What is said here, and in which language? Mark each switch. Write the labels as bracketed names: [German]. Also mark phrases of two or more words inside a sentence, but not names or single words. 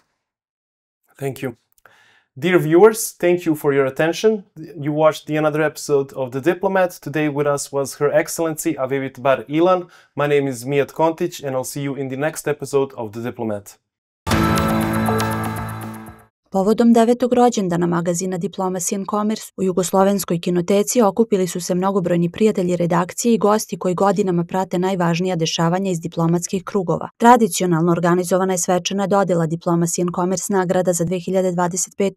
[English] Thank you. Dear viewers, thank you for your attention. You watched another episode of The Diplomat. Today with us was Her Excellency Avivit Bar-Ilan. My name is Mijat Kontić, and I'll see you in the next episode of The Diplomat. [Serbian] Povodom 9. rođendana magazina Diplomacy and Commerce u Jugoslovenskoj kinoteci okupili su se mnogobrojni prijatelji redakcije i gosti koji godinama prate najvažnija dešavanja iz diplomatskih krugova. Tradicionalno organizovana je svečana dodela Diplomacy and Commerce nagrada za 2025.